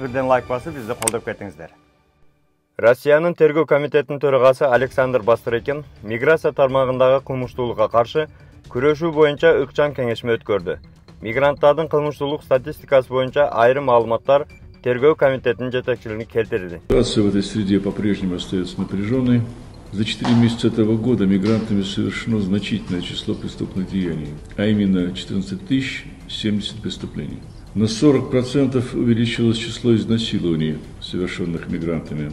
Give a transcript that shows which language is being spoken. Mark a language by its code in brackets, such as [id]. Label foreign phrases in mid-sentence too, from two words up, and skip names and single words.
[ky] Бирден лайк басып, бизди колдоп кетиңиздер. Россиянын тергөө комитетинин төрагасы Александр Бастрыкин миграция тармагындагы кылмыштуулукка каршы күрөшүү боюнча ыкчам кеңешме өткөрдү. Мигранттардын кылмыштуулук статистикасы боюнча айрым маалыматтар тергөө комитетинин жетекчилигине келтирилди. [ru] Ситуация в этой среде по-прежнему остается напряженной. За 4 месяца этого года мигрантами совершено значительное число преступных деяний, а именно 14 070 преступлений. На 40% увеличилось число изнасилований, совершенных мигрантами.